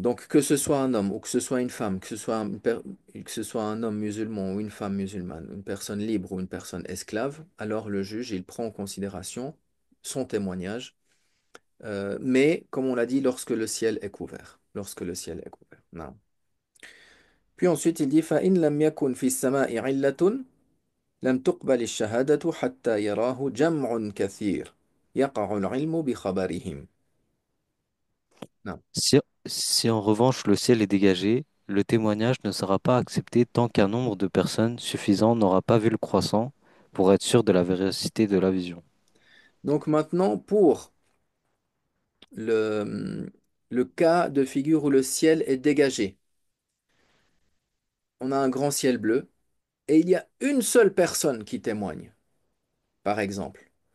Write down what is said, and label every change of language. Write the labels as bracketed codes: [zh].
[fr] Donc que ce soit un homme ou que ce soit une femme, que ce soit un homme musulman ou une femme musulmane, une personne libre ou une personne esclave, alors le juge, il prend en considération son témoignage. Mais, comme on l'a dit, lorsque le ciel est couvert. Lorsque le ciel est couvert. Non. Puis ensuite, il dit [ar] فَإِنْ لَمْ يَكُنْ فِي السَّمَاءِ عِلَّةٌ لَمْ تُقْبَلِ الشَّهَادَةُ حَتَّى يَرَاهُ جَمْعٌ كَثِيرٌ يَقَعُ الْعِلْمُ بِخَبَرِهِمْ. [fr] Non. Si en revanche le ciel est dégagé, le témoignage ne sera pas accepté tant qu'un nombre de personnes suffisant n'aura pas vu le croissant pour être sûr de la véracité de la vision. Donc maintenant, pour le, le cas de figure où le ciel est dégagé, on a un grand ciel bleu et il y a une seule personne qui témoigne, par exemple.